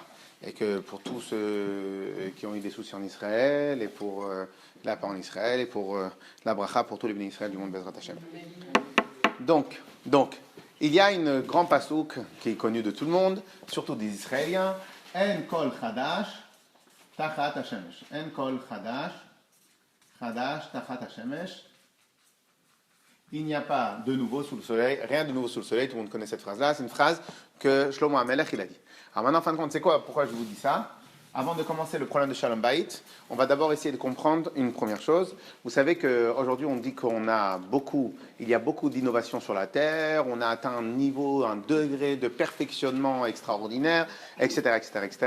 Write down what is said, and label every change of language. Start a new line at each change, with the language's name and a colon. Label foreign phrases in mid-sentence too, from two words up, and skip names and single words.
French: Et que pour tous ceux qui ont eu des soucis en Israël, et pour la paix en Israël, et pour la bracha pour tous les bénis Israël du monde
Hebrew: בעזרת השם.
French: Donc, il y a une grande pasouk qui est connue de tout le monde, surtout des Israéliens.
Hebrew: אין כל חדש תחת השמש. אין כל חדש תחת השמש.
French: Il n'y a pas de nouveau sous le soleil, rien de nouveau sous le soleil. Tout le monde connaît cette phrase-là. C'est une phrase que Shlomo HaMelech il a dit. Alors maintenant, en fin de compte, c'est quoi? Pourquoi je vous dis ça? Avant de commencer le problème de Shalom Bayit, on va d'abord essayer de comprendre une première chose. Vous savez qu'aujourd'hui, on dit il y a beaucoup d'innovations sur la Terre, on a atteint un niveau, un degré de perfectionnement extraordinaire, etc., etc., etc.